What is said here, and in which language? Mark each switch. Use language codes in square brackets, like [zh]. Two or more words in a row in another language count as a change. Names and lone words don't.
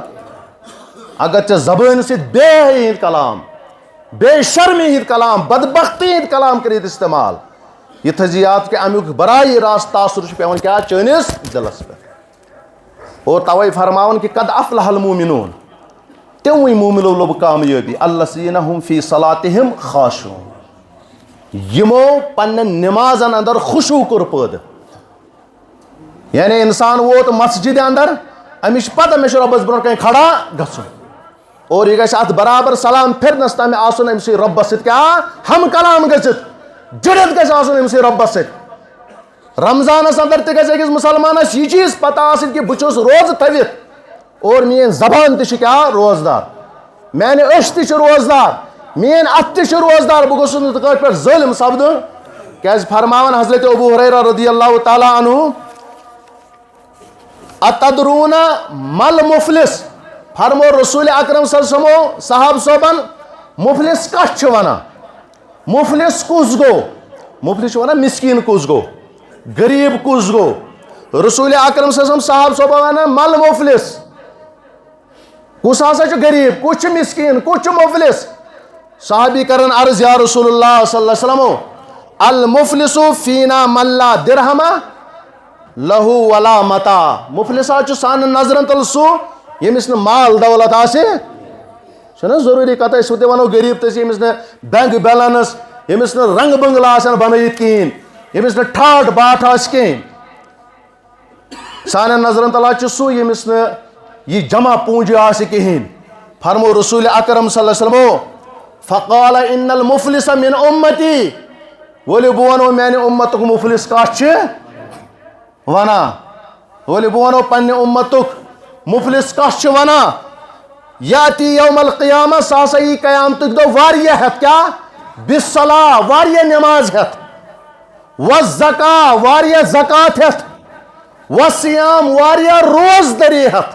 [ks] اگر ژےٚ زبٲنۍ سۭتۍ بے حیٲیی ہٕنٛدۍ کلام بے شرمی ہٕنٛدۍ کلام بدبختی ہٕنٛدۍ کلام کٔرِتھ استعمال یہِ تھٲیزِ یاد کہِ امیُک براے راست تاثر چھُ پیوان کیٛاہ چٲنِس دلس پٮ۪ٹھ. اور توے فرماوان کہِ [ar] قد افلح المومنون [ks] تِموٕے مومنو لوٚب کامیٲبی [ar] الذین هم فی صلاتہم خاشعون [ks] یِمو پننٮ۪ن نمازن انٛدر خوشوٗ کوٚر پٲدٕ. یعنی انسان ووت مسجدِ انٛدر أمِس چھِ پتہ مےٚ چھُ رۄبس برونٛٹھ کنہِ کھڑا گژھُن اور یہِ گژھِ اتھ برابر سلام پھرنس تام آسُن أمۍ سٕے رۄبس سۭتۍ کیٛاہ ہم کلام گٔژھِتھ جُڑِتھ گژھِ آسُن أمۍ سٕے رۄبس سۭتۍ. رمضانس انٛدر تہِ گژھِ أکِس مُسلمانس یہِ چیٖز پتہ آسٕنۍ کہِ بہٕ چھُس روزٕ تھٲوِتھ اور میٲنۍ زبان تہِ چھِ کیٛاہ روزدار میانہِ أچھ تہِ چھِ روزدار میٲنۍ اتھٕ تہِ چھِ روزدار. بہٕ گوٚژھُس نہٕ کٲنٛسہِ پٮ۪ٹھ ظٲلِم سپدُن. کیٛازِ فرماوان [ar] حضرت ابو ہریرہ رضی اللہ تعالیٰ عنہ اتدرون مل مفلس. [ks] فرمو [ar] رسول اکرم صلی اللہ علیہ وسلم [ks] صحابہ صٲبن مفلس کتھ چھِ ونان مفلس کُس گوٚو. مفلس چھِ ونان مسکیٖن کُس گوٚو غریٖب کُس گوٚو. [ar] رسول اکرم صلی اللہ علیہ وسلم [ks] صحابہ صٲبن ونان [ar] مل مفلس [ks] کُس ہسا چھُ غریٖب کُس چھُ مسکیٖن کُس چھُ مفلس. صحابی کرن عرض [ar] یا رسول اللہ صلی اللہ علیہ وسلم المفلس فینا من لا درہما لہو ولا متاع. [ks] مفلس حظ چھُ سانٮ۪ن نظرن تل سُہ ییٚمِس نہٕ مال دولت آسہِ. چھُنہ ضروٗری کتھ أسۍ تہِ ونو غریٖب تہِ چھِ ییٚمِس نہٕ [en] bank balance [ks] ییٚمِس نہٕ رنٛگہٕ بنٛگلہٕ آسن بنٲیِتھ کِہیٖنۍ ییٚمِس نہٕ ٹھاٹھ باٹھ آسہِ کِہیٖنۍ. سانٮ۪ن نظرن تل حظ چھُ سُہ ییٚمِس نہٕ یہِ جمع پوٗنٛجہِ آسہِ کِہیٖنۍ. [ar] فرمو رسول اکرم صلی اللہ علیہ وسلم فقال ان المفلس من امتی. [ks] ؤلِو بہٕ ونو میانہِ اُمتُک مفلس کتھ چھِ ونان. ؤلِو بہٕ ونو پننہِ اُمتُک مفلس کتھ چھِ ونان. [ar] یاتی یوم القیامہ [ks] سُہ ہسا یی قیامتُک دۄہ واریاہ ہٮ۪تھ کیٛاہ بِصلاۃ واریاہ نٮ۪ماز ہٮ۪تھ وزکا واریاہ زکات ہٮ۪تھ وصیام واریاہ روزدٔری ہٮ۪تھ.